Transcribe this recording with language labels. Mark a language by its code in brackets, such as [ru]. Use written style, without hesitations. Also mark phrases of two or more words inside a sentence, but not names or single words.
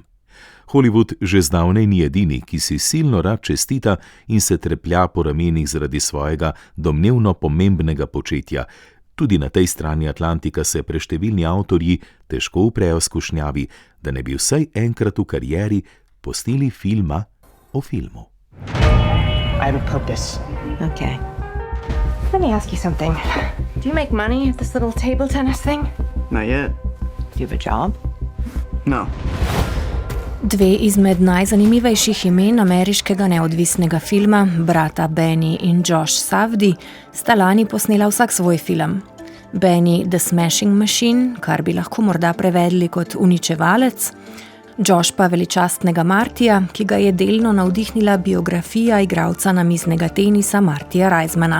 [sl] Hollywood že zdavnaj ni edini, ki si silno rad čestita in se treplja po ramenih zaradi svojega domnevno pomembnega početja. Tudi na tej strani Atlantika se preštevilni avtorji težko uprejo skušnjavi, da ne bi vsaj enkrat v karieri postili filma o filmu. [en] I have a purpose. Okay. Let me ask you something. Do you make money at this little table tennis thing? Not yet. Do you have a job? No. [sl] 2 izmed najzanimivejših imen ameriškega neodvisnega filma, brata Benny in Josh Safdie, sta lani posnela vsak svoj film. Benny The Smashing Machine, kar bi lahko morda prevedli kot uničevalec, Josh pa veličastnega Martija, ki ga je delno navdihnila biografija igralca namiznega tenisa Martija Reismana.